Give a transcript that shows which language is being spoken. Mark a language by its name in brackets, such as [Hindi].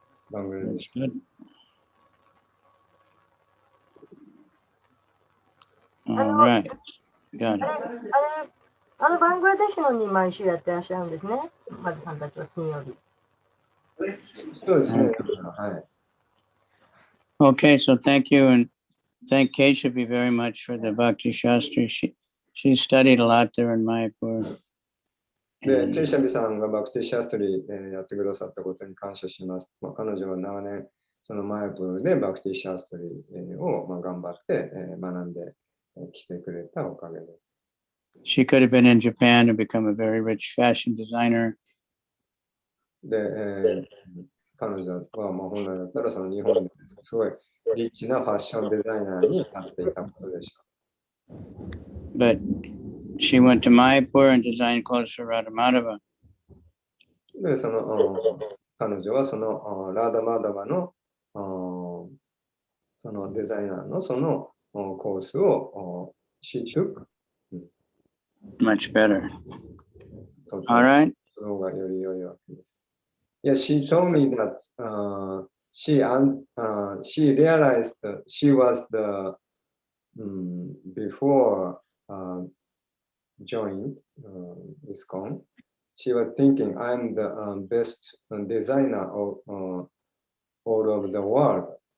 [Japanese] バングラデシュ。 [English] Good. All right. Got it. [Japanese] バングラデシュのに毎週やってらっしゃるんですね。マズさんたちは金曜日。そうですね。はい。 [English] Okay, so thank you and thank Keshavi very much for the Bhakti Shastri. She studied a lot there in Mayapur. [Japanese] で、ケイシャビさんがバクティシャストリやってくださったことに感謝します。彼女は長年、そのマヤプーでバクティシャストリを頑張って学んできてくれたおかげです。 [English] She could have been in Japan and become a very rich fashion designer. [Japanese] で、彼女はまあ本来だったらその日本ですごいリッチなファッションデザイナーになっていたことでしょう。 [English] But she went to Mayapur and designed clothes for Radha Madhava. [Japanese] で、その彼女はそのラーダマダバのそのデザイナーのそのコースを [English] she took Much better. All right. [Japanese] その方がより良いわけです。 [English] Yeah, she told me that she realized that she was the before joined ISKCON. She was thinking I'm the best designer of all over the world.